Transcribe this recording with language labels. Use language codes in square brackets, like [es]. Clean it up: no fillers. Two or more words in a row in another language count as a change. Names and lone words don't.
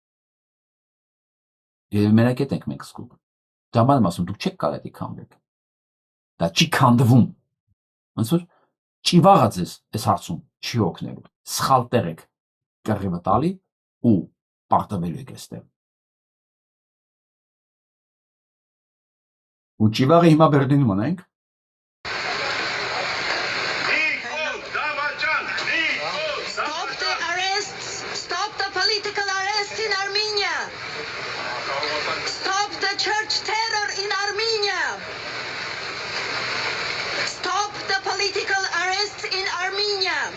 [hy] Եվ մենակ այդ ենք մենք զգում։ Դա բան եմ ասում, դուք չեք կարող դա քանդեք։ Դա չի քանդվում։ Ոնց որ ճիվաղը ձեզ այս հարցում չի օգնելու։ Սխալ տեղ եք կռիվը տալի ու պարտվելու եք այստեղ։ Ու ճիվաղը հիմա Բերլինում ունենք։ [en] Stop the arrests! Stop the political arrests in Armenia! Stop the church terror in Armenia! Stop the political arrests in Armenia!